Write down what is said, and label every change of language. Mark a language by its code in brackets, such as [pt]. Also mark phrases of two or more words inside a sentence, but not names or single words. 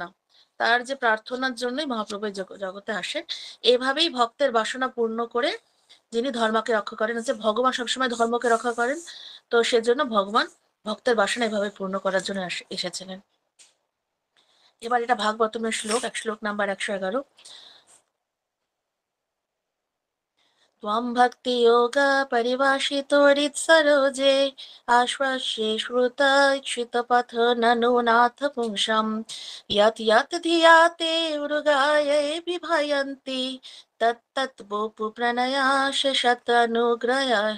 [bn] তার যে প্রার্থনার জন্যই মহাপ্রভু জগতে আসেন। এভাবেই ভক্তের বাসনা পূর্ণ করে যিনি ধর্মকে রক্ষা করেন, হচ্ছে ভগবান সবসময় ধর্মকে রক্ষা করেন। তো সেজন্য ভগবান ভক্তের বাসনা এভাবে পূর্ণ করার জন্য এসেছিলেন। এবার এটা ভাগবতমের শ্লোক নাম্বার 111। [sa] त्वं भक्तियोगा परिभाषितो हृत्सरोजे आश्वास्ये श्रुतैक्षितपथ ननु नाथ पुंसां यत् यत् धिया ते मृगायै बिभयन्ति तत्तत् वपु प्रणयाश शतनुग्रहः।